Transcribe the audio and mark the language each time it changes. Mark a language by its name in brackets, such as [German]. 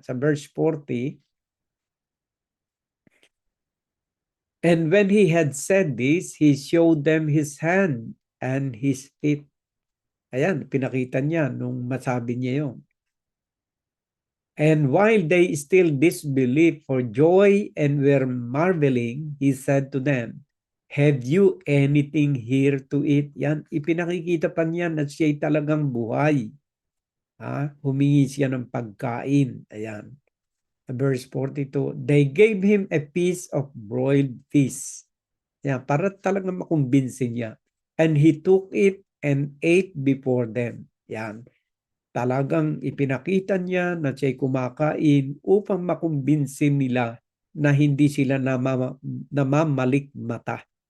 [English] Sa verse 40, and when he had said this, he showed them his hand and his feet. [Filipino] Ayan, pinakita niya nung masabi niya yun. [English] And while they still disbelieved for joy and were marveling, he said to them, have you anything here to eat? [Filipino] Yan, ipinakikita pa niya na siya'y talagang buhay. Humingi siya ng pagkain. Ayan. [English] Verse 42, they gave him a piece of broiled fish. [Filipino] Yan, para talagang makumbinsin niya. [English] And he took it and ate before them. [Filipino] Yan. Talagang ipinakita niya na siya'y kumakain upang makumbinsin nila na hindi sila namamalikmata.